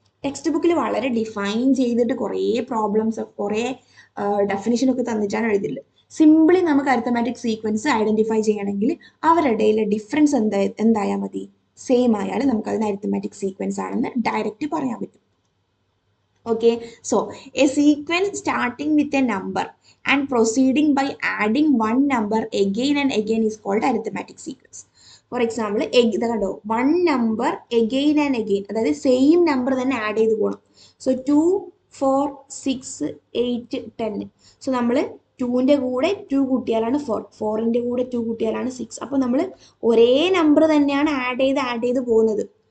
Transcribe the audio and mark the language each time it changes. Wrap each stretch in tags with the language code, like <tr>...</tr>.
<ml>Text ബുക്കിൽ വളരെ define ചെയ്തിട്ട് കുറേ പ്രോബ്ലംസ്, കുറേ ഡെഫിനിഷൻ ഒക്കെ തന്നിട്ടാണ് എഴുതില്ല. സിംപിളി നമുക്ക് അരിത്തമാറ്റിക് സീക്വൻസ് ഐഡന്റിഫൈ ചെയ്യണമെങ്കിൽ അവരുടെ ഡിഫറൻസ് എന്തായാൽ മതി, സെയിം ആയാലും നമുക്ക് അതിന് അരിത്തമാറ്റിക് സീക്വൻസ് ആണെന്ന് ഡയറക്റ്റ് പറയാൻ പറ്റും.</ml> <en>Okay, so a sequence starting with a number and proceeding by adding one number again and again is called arithmetic sequence. For example,</en> <ml>ഇത് കണ്ടോ,</ml> <en>one number again and again,</en> <ml>അതായത് same number തന്നെ add ചെയ്ത് പോകണം. So 2 4 6 8 10. So നമ്മൾ 2ൻ്റെ കൂടെ 2 കൂട്ടിയാലാണ് 4, 4ൻ്റെ കൂടെ 2 കൂട്ടിയാലാണ് 6. അപ്പോൾ നമ്മൾ ഒരേ നമ്പർ തന്നെയാണ് ആഡ് ചെയ്ത് പോകുന്നത്.</ml>